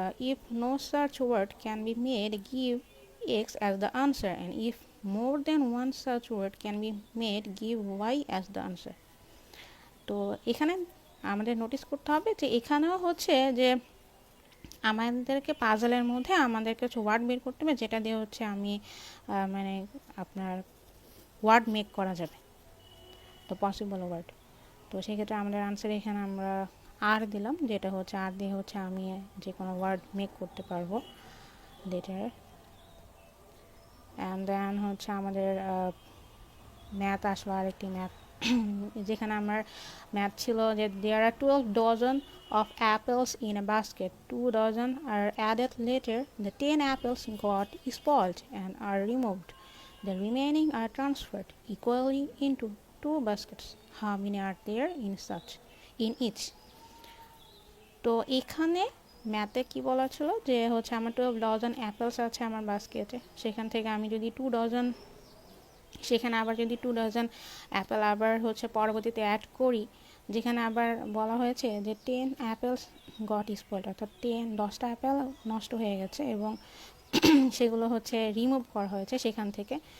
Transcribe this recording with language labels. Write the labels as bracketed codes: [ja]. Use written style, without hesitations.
[en] If no such word can be made, give X as the answer, and if more than one such word can be made, give Y as the answer. [bn] তো এখানে আমাদের notice করতে হবে যে এখানেও হচ্ছে যে আমাদেরকে পাজলের মধ্যে আমাদেরকে কিছু ওয়ার্ড বের করতে হবে, যেটা দিয়ে হচ্ছে আমি মানে আপনার ওয়ার্ড মেক করা যাবে, তো পসিবল ওয়ার্ড। তো সেক্ষেত্রে আমাদের আনসার এখানে আমরা আর দিলাম, যেটা হচ্ছে আর দিয়ে হচ্ছে আমি যে কোনো ওয়ার্ড মেক করতে পারবো লেটার। অ্যান্ড দেন হচ্ছে আমাদের ম্যাথ আসলো, আরেকটি ম্যাথ, যেখানে আমার ম্যাথ ছিল যে [en] there are 12 dozen of apples in a basket. 2 dozen are added later. The 10 apples got spoiled and are removed. The remaining are transferred equally into 2 baskets. How many are there in each? [bn] তো এখানে ম্যাথে কি বলা ছিল যে হচ্ছে আমার 12 dozen apples আছে আমার বাস্কেটে, সেখান থেকে আমি যদি 2 ডজন সেখানে আবার যদি 2 ডজন অ্যাপেল আবার হচ্ছে পরবর্তীতে অ্যাড করি, যেখানে আবার বলা হয়েছে যে 10 অ্যাপেলস গট স্পয়েলড, অর্থাৎ 10টা অ্যাপেল নষ্ট হয়ে গেছে এবং সেগুলো হচ্ছে রিমুভ করা হয়েছে সেখান থেকে।